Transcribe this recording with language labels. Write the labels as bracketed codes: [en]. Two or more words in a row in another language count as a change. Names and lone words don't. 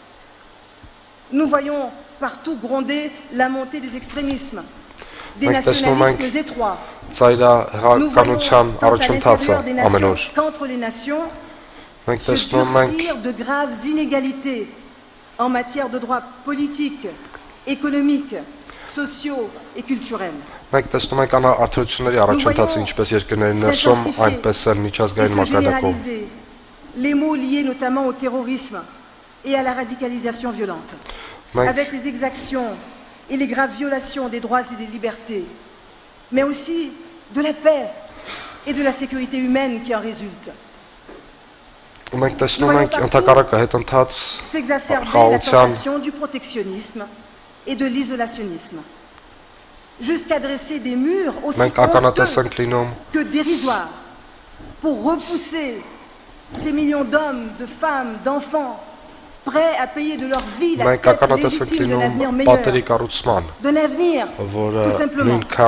[fr] Nous voyons partout gronder la montée des extrémismes, des nationalismes étroits. Nous voyons tant à l'intérieur des nations qu'entre les nations se durcir de graves inégalités en matière de droits politiques, économiques, sociaux et culturels. [hy] Մենք տեսնում ենք անարդարությունների առաջընթացը ինչպես երկրների ներսում, այնպես էլ միջազգային մակարդակում։ [fr] Les maux liés notamment au terrorisme et à la radicalisation violente, avec les exactions et les graves violations des droits et des libertés, mais aussi de la paix et de la sécurité humaine qui en résulte. S'exacerber la tentation du protectionnisme et de l'isolationnisme, jusqu'à dresser des murs aussi honteux que dérisoires pour repousser ces millions d'hommes, de femmes, d'enfants prêts à payer de leur vie la quête légitime d'un avenir meilleur, d'un avenir tout simplement.